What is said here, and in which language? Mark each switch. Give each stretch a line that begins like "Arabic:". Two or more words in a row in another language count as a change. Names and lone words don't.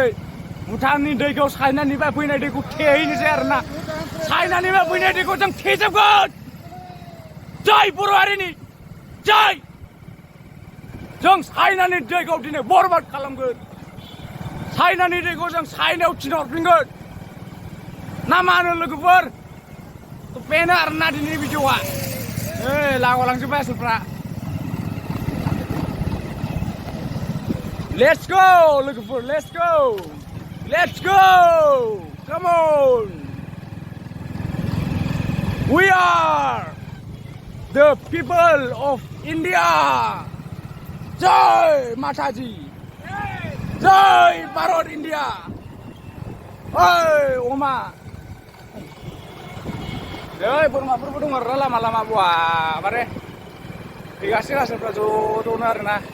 Bodo: भुटाननि दैखौ चाइनानिफ्राय फैनाय दैखौ थेहैनोसै आरोना चाइनानिफ्राय फैनाय दैखौ जों थेजोबगोन जै बर' हारिनि जै जों चाइनानि दैखौ दिनै बरबाद खालामगोन चाइनानि दैखौ जों चाइनायाव थिनहरफिनगोन ना मा होनो लोगोफोर बेनो आरोना दिनैनि भिडिअआ लांजोब्बाय आसोलफ्रा
English: let's go लोगोफोर let's go come on we are the people of India
Hindi: जय माताजी जय भारत
Bodo: इन्डिया अमा बोरमाफोरबो दं आरोना लामा बुवा मारे फैगासिनो आसोलफ्रा ज'नो आरोना